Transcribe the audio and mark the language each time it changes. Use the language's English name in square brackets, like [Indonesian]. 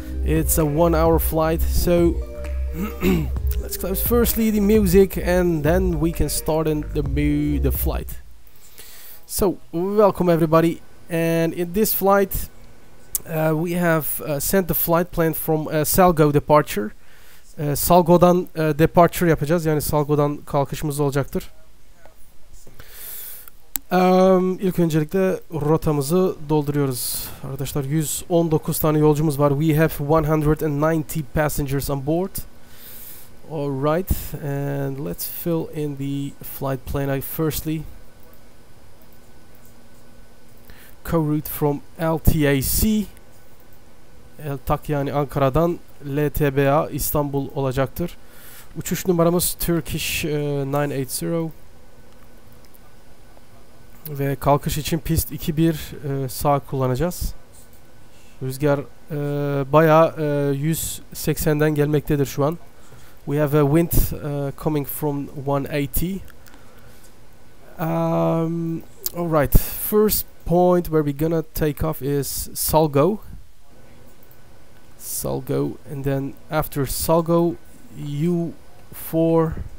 [English] It's a 1-hour flight, so let's close firstly the music and then we can start in the flight. So welcome everybody, and in this flight we have sent the flight plan from SALGO departure. [Turkish] SALGO'dan departure yapacağız. Yani SALGO'dan kalkışımız olacaktır. İlk öncelikle rotamızı dolduruyoruz. Arkadaşlar 119 tane yolcumuz var. [English] We have 190 passengers on board. Alright, and let's fill in the flight plan. Firstly, co-route from Ltac. [Turkish] Ltac yani Ankara'dan Ltba İstanbul olacaktır. Uçuş numaramız Turkish 980 ve kalkış için pist 2-1 sağ kullanacağız. Rüzgar bayağı 180'den gelmektedir şu an. [English] We have a wind coming from 180. Alright, first point where we're gonna take off is SALGO, and then after SALGO, UA4.